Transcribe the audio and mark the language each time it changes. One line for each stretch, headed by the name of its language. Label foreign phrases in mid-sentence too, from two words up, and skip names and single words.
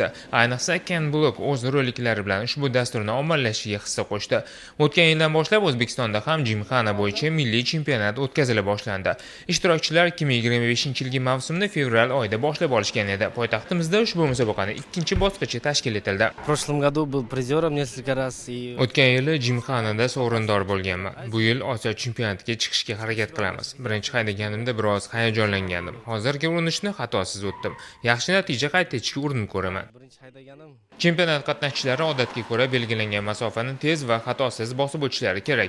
Uzbek: Ayniqsa Ken Block o'z roliklari bilan ushbu dasturni ommalashishiga hissa qo'shdi. O'tgan yildan boshlab O'zbekistonda ham Jimxona bo'yicha milliy chempionat o'tkazila boshlandi. Ishtirokchilar 2025-yilgi mavsumni fevral oyida boshlab olishgan edi. Poytaxtimizda ushbu musobaqaning ikkinchi bosqichi tashkil etildi.
Russian: В прошлом году был призером несколько раз и
Uzbek: O'tgan yili Jimxonada sovrindor bo'lganman. Bu yil Osiyo chempionatiga chiqishga harakat qilamiz. Birinchi haydaganimda biroz hayajonlangandim. Hozirgi urinishni xatosiz o'tdim. Yaxshi natija qayd etishga urinib ko'raman. birinchi haydaganim Chempionat qatnashchilari odatga ko'ra belgilangan masofani tez va xatosiz bosib o'tishlari kerak.